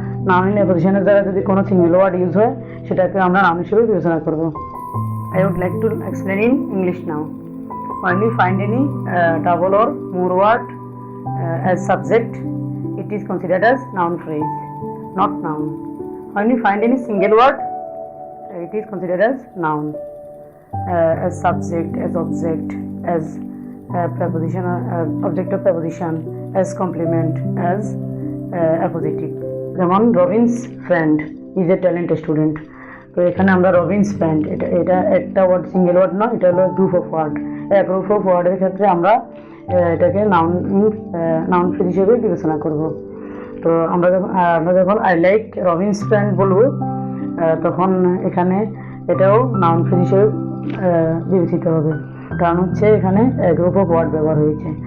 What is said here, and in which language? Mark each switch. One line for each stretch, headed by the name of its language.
Bangla: Noun in অ্যাপোজিশনের দ্বারা যদি কোনো সিঙ্গেল ওয়ার্ড ইউজ হয় সেটাকে আমরা নাউন হিসেবে বিবেচনা করব।
English: I would like to explain in English now. When we find any double or more word as subject, it is considered as noun phrase, not noun. When we find any single word, it is considered as noun, as subject, as object, as preposition, object of preposition, as complement, as appositive.
Bangla: যেমন
English: Robin's friend is a talent student.
Bangla: তো এখানে আমরা Robbins friend এটা একটা word single word নয়, এটা হলো group of word. এক গ্রুপ অফ ওয়ার্ডের ক্ষেত্রে আমরা এটাকে নাউন ফ্রেজ হিসেবে বিবেচনা করব। তো আমরা যখন
English: I like Robin's friend
Bangla: বলবো তখন এখানে এটাও নাউন ফ্রেজ হিসেবে বিবেচিত হবে, কারণ হচ্ছে এখানে গ্রুপ অফ ওয়ার্ড ব্যবহার হয়েছে।